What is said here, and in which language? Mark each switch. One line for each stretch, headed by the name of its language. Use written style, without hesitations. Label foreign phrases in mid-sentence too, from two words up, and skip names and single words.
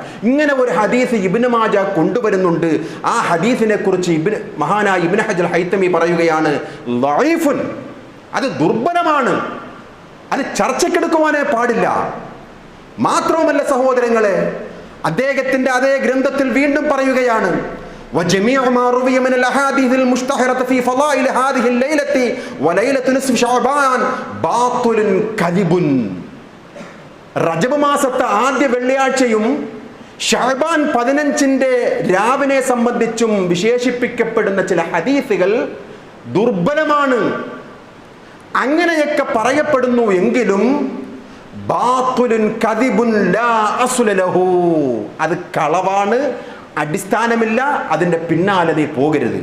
Malayalam: ഇങ്ങനെ ഒരു ഹദീസ് ഇബ്നു മാജ കൊണ്ടുവരുന്നുണ്ട്. ആ ഹദീസിനെ കുറിച്ച് മഹാനായ ഇബ്നു ഹജർ ഹൈതമി പറയുകയാണ്, ലഈഫുൻ, അത് ദുർബലമാണ്, അത് ചർച്ചയ്ക്കെടുക്കുവാനേ പാടില്ല. മാത്രവുമല്ല സഹോദരങ്ങളെ, അദ്ദേഹത്തിന്റെ അതേ ഗ്രന്ഥത്തിൽ വീണ്ടും പറയുകയാണ്,
Arabic: وجميع ما روي من الاحاديث المشتهره في فضائل هذه الليله وليله نصف شعبان باطل كذب.
Malayalam: റജബ് മാസത്തെ ആദ്യ വെള്ളിയാഴ്ചയും ശഅബാൻ 15 രാവിനെ സംബന്ധിച്ചും വിശേഷിപ്പിക്കപ്പെടുന്ന ചില ഹദീസുകൾ ദുർബലമാണ്. അങ്ങനെയൊക്കെ പറയപ്പെടുന്നു എങ്കിലും
Arabic: باطل كذب لا أصل له,
Malayalam: അത് കളവാണ്, അടിസ്ഥാനമില്ല, അതിന്റെ പിന്നാലെ നീ പോകരുത്.